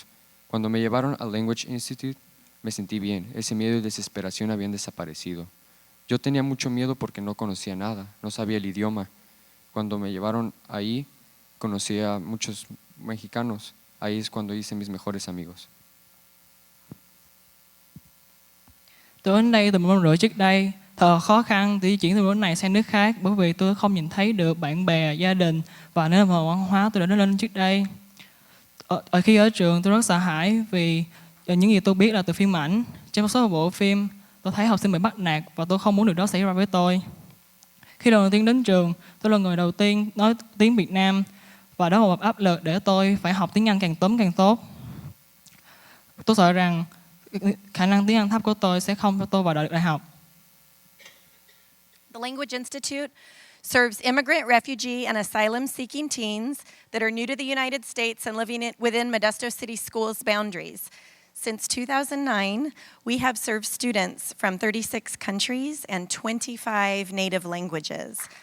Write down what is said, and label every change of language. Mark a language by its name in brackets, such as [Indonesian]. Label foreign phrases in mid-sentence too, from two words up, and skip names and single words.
[Spanish] Cuando me llevaron al Language Institute, me sentí bien, ese miedo y desesperación habían desaparecido. Yo tenía mucho miedo porque no conocía nada, no sabía el idioma. Cuando me llevaron ahí, conocí a muchos mexicanos, ahí es cuando hice mis mejores amigos. [Vietnamese] Tôi đến đây từ 1 năm rưỡi trước đây, thật khó khăn để di chuyển từ nước này sang nước khác bởi vì tôi không nhìn thấy được bạn bè, gia đình và nền văn hóa tôi đã đến lên trước đây. Khi ở trường tôi rất sợ hãi vì những gì tôi biết là từ phim ảnh. Trong một số bộ phim tôi thấy học sinh bị bắt nạt và tôi không muốn điều đó xảy ra với tôi. Khi lần đầu tiên đến trường, tôi là người đầu tiên nói tiếng Việt Nam và đó là một áp lực để tôi phải học tiếng Anh càng sớm càng tốt. Tôi sợ rằng khả năng tiếng Anh thấp của tôi sẽ không cho tôi vào đại học. [English] The Language Institute serves immigrant, refugee, and asylum-seeking teens that are new to the United States and living within Modesto City Schools boundaries. Since 2009, we have served students from 36 countries and 25 native languages.